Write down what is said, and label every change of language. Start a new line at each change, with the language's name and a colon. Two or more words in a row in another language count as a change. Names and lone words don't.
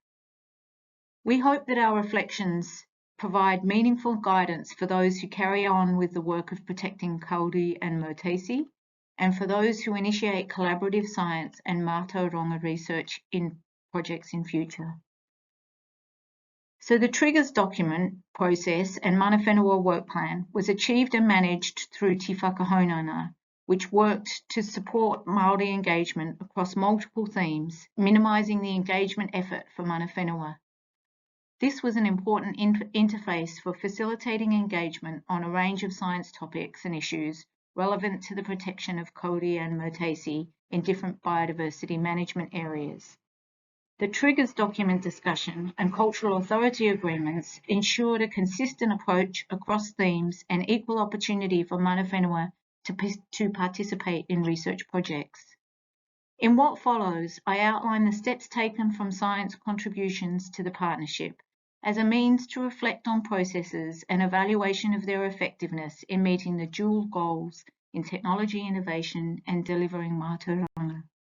English: We hope that our reflections provide meaningful guidance for those who carry on with the work of protecting Kauri and Motesi, and for those who initiate collaborative science and mātauranga research in projects in future. So the triggers document process and
Māori: mana whenua
English: work plan was achieved and managed through Te Whakahonona, which worked to support Māori engagement across multiple themes, minimising the engagement effort for
Māori: mana whenua.
English: This was an important interface for facilitating engagement on a range of science topics and issues relevant to the protection of Kauri and Motesi in different biodiversity management areas. The triggers document discussion and cultural authority agreements ensured a consistent approach across themes and equal opportunity for
Māori: mana whenua
English: to participate in research projects. In what follows, I outline the steps taken from science contributions to the partnership as a means to reflect on processes and evaluation of their effectiveness in meeting the dual goals in technology innovation and delivering mātauranga.